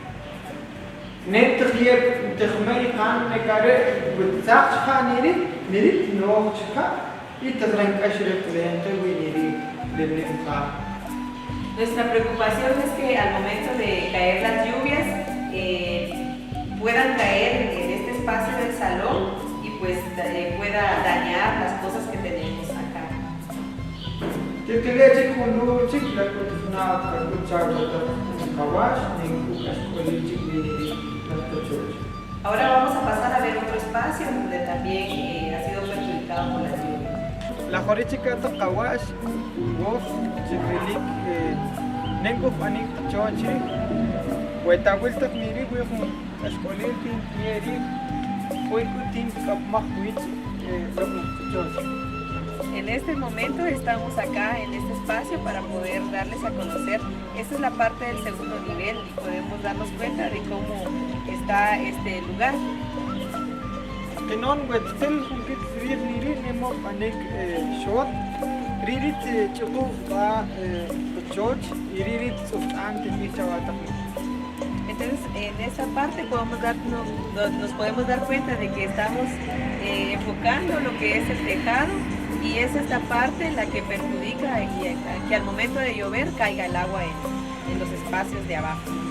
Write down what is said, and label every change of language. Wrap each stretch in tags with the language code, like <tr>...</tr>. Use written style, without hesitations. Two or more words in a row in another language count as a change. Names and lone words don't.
<es>Nuestra preocupación es que al momento de caer las lluvias puedan caer en este espacio del salón y pues pueda dañar las cosas que tenemos acá. Ahora vamos a pasar a ver otro espacio donde también ha sido perjudicado por las lluvias. La Jorichica Takawash, Wolf, Chiquilik, Nengo Panik Chochi, Huetawiltak Miri, Escolil, Nieri, En este momento estamos acá en este espacio para poder darles a conocer. Esta es la parte del segundo nivel y podemos darnos cuenta de cómo está este lugar. Entonces, en esta parte nos podemos dar cuenta de que estamos enfocando lo que es el tejado, y es esta parte la que perjudica y que al momento de llover caiga el agua en los espacios de abajo.</es>